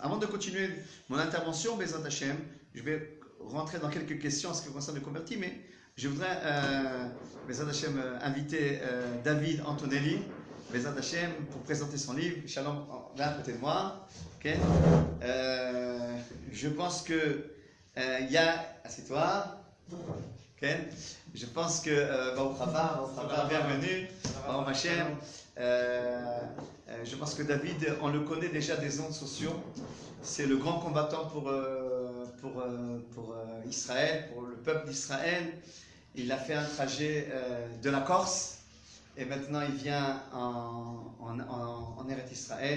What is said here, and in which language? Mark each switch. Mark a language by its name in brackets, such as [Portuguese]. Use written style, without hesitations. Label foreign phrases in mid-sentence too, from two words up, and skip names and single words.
[French] Avant de continuer mon intervention, [Hebrew] בעזרת השם, [French] je vais rentrer dans quelques questions en ce qui concerne le converti, mais je voudrais, [Hebrew] בעזרת השם, [French] inviter David Antonelli, [Hebrew] בעזרת השם, [French] pour présenter son livre. Shalom, là à côté de moi. Okay. Je pense que il y a... Assieds-toi. Okay. Je pense que... [Hebrew] ברוך הבא, bienvenue. ברוך השם. [French] Je pense que David, on le connaît déjà des ondes sociaux. C'est le grand combattant pour Israël, pour le peuple d'Israël. Il a fait un trajet de la Corse et maintenant il vient en Eretz Israël.